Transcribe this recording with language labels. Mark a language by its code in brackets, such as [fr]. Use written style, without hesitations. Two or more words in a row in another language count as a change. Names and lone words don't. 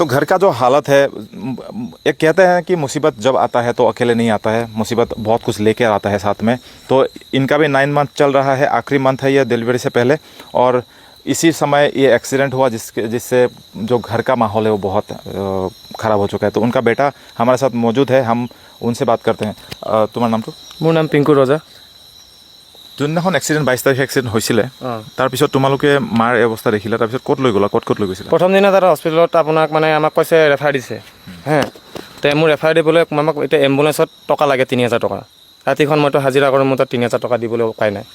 [hi] तो घर का जो हालत है, एक कहते हैं कि मुसीबत जब आता है तो अकेले नहीं आता है, मुसीबत बहुत कुछ लेकर आता है साथ में। तो इनका भी 9 मंथ चल रहा है, आखिरी मंथ है ये डिलीवरी से पहले, और इसी समय ये एक्सीडेंट हुआ जिससे जो घर का माहौल है वो बहुत ख़राब हो चुका है। तो उनका बेटा हमारे साथ मौजूद है, हम उनसे बात करते हैं। तुम्हारा नाम तो? [as] মোৰ নাম পিংকু ৰজা। যোনদিনাখন এক্সিডেণ্ট 22 তাৰিখে এক্সিডেণ্ট হৈছিলে, তাৰপিছত তোমালোকে মাৰ এই অৱস্থা দেখিলা, তাৰপিছত ক'ত লৈ গ'লা, ক'ত লৈ গৈছিলা? প্ৰথম দিনা তাত হস্পিটেলত আপোনাক মানে আমাক কৈছে ৰেফাৰ দিছে, হে তে মোৰ ৰেফাৰ দিবলৈ আমাক এতিয়া এম্বুলেঞ্চত টকা লাগে 3000 টকা। ৰাতিখন মইতো হাজিৰা কৰোঁ, মোৰ তাত 3000 টকা দিবলৈ উপায় নাই।